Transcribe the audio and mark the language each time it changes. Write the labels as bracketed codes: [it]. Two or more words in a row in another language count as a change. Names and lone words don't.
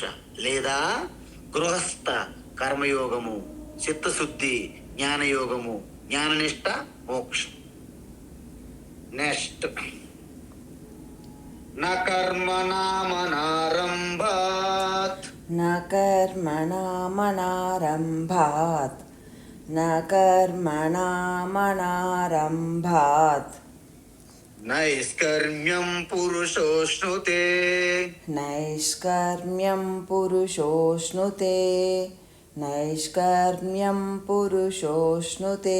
[te] లేదా గృహస్థ కర్మయోగము, చిత్తశుద్ధి, జ్ఞానయోగము, జ్ఞాననిష్ట, మోక్షం. [sa] నెక్స్ట్, న కర్మణామనారంభాత్ न कर्मणामनारम्भात् न कर्मणामनारम्भात् నైష్కర్మ్యం పురుషోష్ణుతే नैष्कर्म्यं पुरुषोऽश्नुते नैष्कर्म्यं पुरुषोऽश्नुते